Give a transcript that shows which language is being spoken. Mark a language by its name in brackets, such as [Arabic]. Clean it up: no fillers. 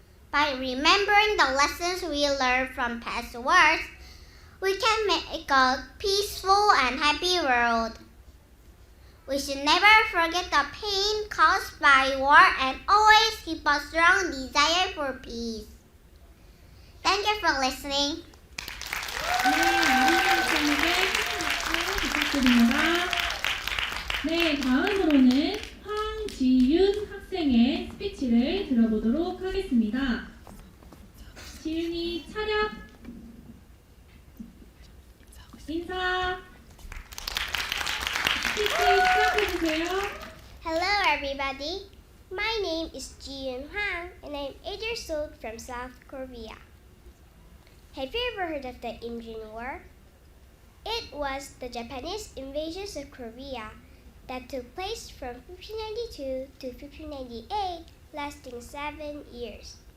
[English] By remembering the lessons we learned from past wars, we can make a peaceful and happy world. We should never forget the pain caused by war and always keep a strong desire for peace. Thank you for listening. [Korean] 네, 아리사님에게 박수 부탁드립니다. 네, 다음으로는 황지윤 학생의 스피치를 들어보도록 하겠습니다. 지윤이 차렷, 인사, 스피치 시작해주세요. [English] Hello everybody, my name is Ji-Yoon Hwang and I'm 8 years old from South Korea. Have you ever heard of the Imjin War? It was the Japanese invasion of Korea that took place from 1592 to 1598, lasting 7 years.